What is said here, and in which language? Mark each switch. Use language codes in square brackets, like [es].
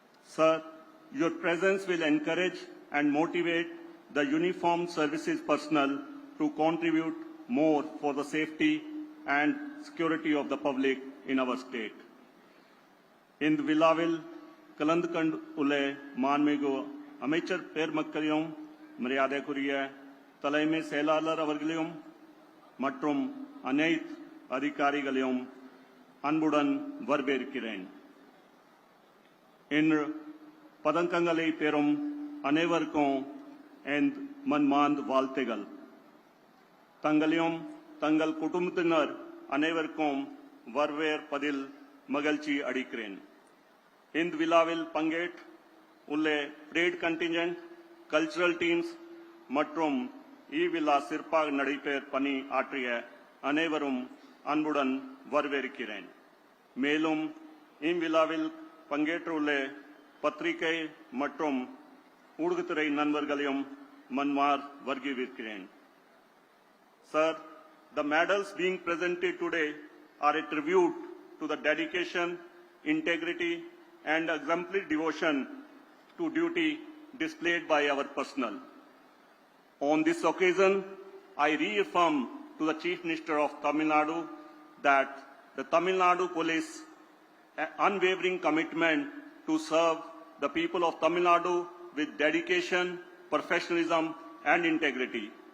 [en] Sir, your presence will encourage and motivate the uniformed services personnel to contribute more for the safety and security of the public in our state. [ta] இந்த விழாவில் கலந்து கொண்டுள்ள மாண்புமிகு அமைச்சர் பெருமக்களையும் மரியாதைக்குரிய தலைமை செயலாளர் அவர்களையும் மற்றும் அனைத்து அதிகாரிகளையும் அன்புடன் வரவேற்கிறேன். இன்று பதக்கங்களை பெறும் அனைவருக்கும் என் மன்மார்ந்த வாழ்த்துகள். தங்களையும் தங்கள் குடும்பத்தினர் அனைவருக்கும் வரவேற்பதில் மகிழ்ச்சி அடைகிறேன். இந்த விழாவில் பங்கேற்று உள்ள பரேட் கண்டிஞ்சென்ட், கல்ச்சுரல் டீம்ஸ் மற்றும் விழா சிறப்பாக நடைபெற பணி ஆற்றிய அனைவரும் அன்புடன் வரவேற்கிறேன். மேலும் இவ்விழாவில் பங்கேற்றுள்ள பத்திரிகை மற்றும் ஊடகத்துறை நண்பர்களையும் மன்மார் வரவேற்கிறேன். [en] Sir, the medals being presented today are a tribute to the dedication, integrity, and exemplary devotion to duty displayed by our personnel. On this occasion, I reaffirm to the Chief Minister of Tamil Nadu that the Tamil Nadu Police unwavering commitment to serve the people of Tamil Nadu with dedication, professionalism, and integrity.